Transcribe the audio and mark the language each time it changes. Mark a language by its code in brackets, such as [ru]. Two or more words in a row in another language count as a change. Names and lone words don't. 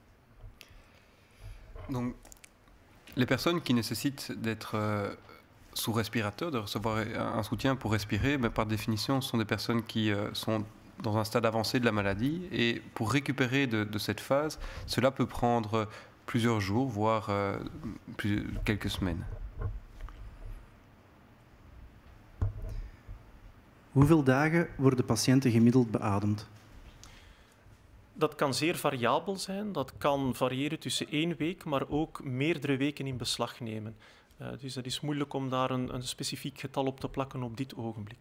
[fr] Donc, les personnes qui nécessitent d'être sous respirateur, de recevoir un soutien pour respirer, mais par définition, ce sont des personnes qui sont dans un stade avancé de la maladie. Et pour récupérer de cette phase, cela peut prendre plusieurs jours, voire quelques semaines. [nl] Hoeveel dagen worden patiënten gemiddeld beademd? Dat kan zeer variabel zijn. Dat kan variëren tussen 1 week, maar ook meerdere weken in beslag nemen. Dus het is moeilijk om daar een specifiek getal op te plakken op dit ogenblik.